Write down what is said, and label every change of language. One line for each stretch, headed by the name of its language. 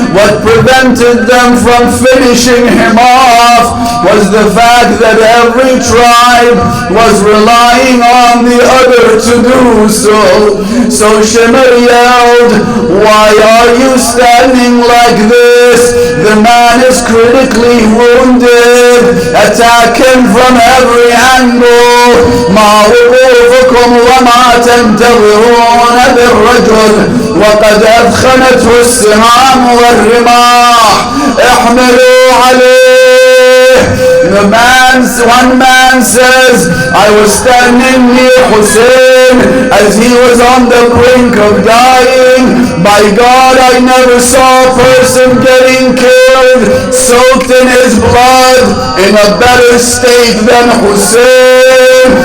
English: What prevented them from finishing him off was the fact that every tribe was relying on the other to do so. So Shimr yelled, why are you standing like this? The man is critically wounded. Attack him from every angle.
Arabic: ما وقوفكم وما تنتظرون بالرجل وقد أثخنته السهام والرماح احملوا عليه.
English: One man says, I was standing near Hussein as he was on the brink of dying. By God, I never saw a person getting killed, soaked in his blood, in a better state than Hussein.